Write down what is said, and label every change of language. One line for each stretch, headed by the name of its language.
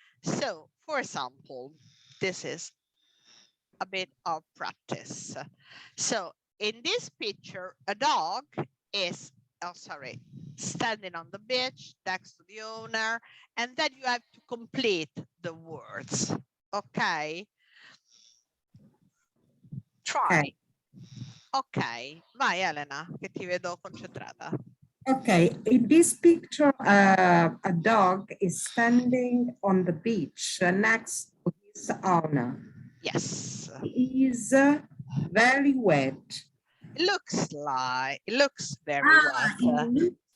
English: So, for example, this is a bit of practice. So, in this picture, a dog is, standing on the beach next to the owner, and then you have to complete the words. Okay. Try.
Italian: Ok, vai Elena, che ti vedo concentrata.
English: Okay, in this picture, a dog is standing on the beach next to his owner. Yes. He is very wet. It looks very wet.